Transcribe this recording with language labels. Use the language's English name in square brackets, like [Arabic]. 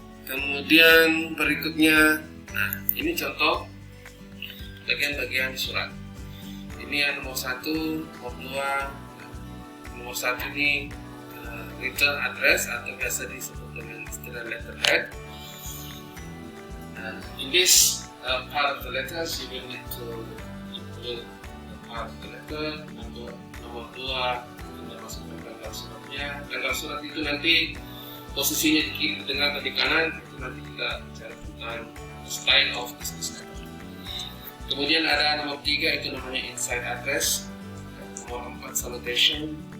[Indonesian] Kemudian berikutnya, nah ini contoh bagian-bagian surat. Ini yang nomor 1, nomor 2. Nomor 1 ini return address atau biasa disebut dengan istilah letterhead. [English] In this part of the letters, you will need to include the part of the letter. [Indonesian] Nomor 2, kita masukkan tanggal suratnya. Tanggal surat itu nanti posisinya di kiri, di tengah, atau di kanan. Itu nanti kita bicara tentang [English] style of business letter. [Indonesian] Kemudian ada nomor 3, itu namanya inside address. Nomor 4, salutation.